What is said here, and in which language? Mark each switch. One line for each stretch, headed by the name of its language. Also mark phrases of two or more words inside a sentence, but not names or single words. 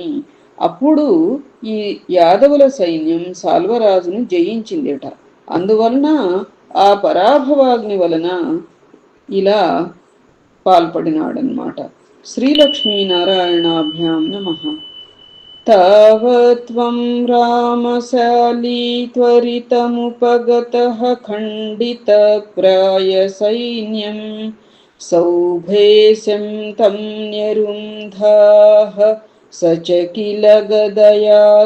Telugu: అప్పుడు ఈ యాదవుల సైన్యం సాల్వరాజును జయించిందిట. అందువలన ఆ పరాభవాగ్ని వలన ఇలా పాల్పడినాడనమాట.
Sanskrit: శ్రీలక్ష్మీనారాయణాభ్యాం నమః. तावत्त्वं रामशाली त्वरितमुपगतः खण्डितप्रायसैन्यं सौभेशं तं न्यरुन्धाः स च किल गदया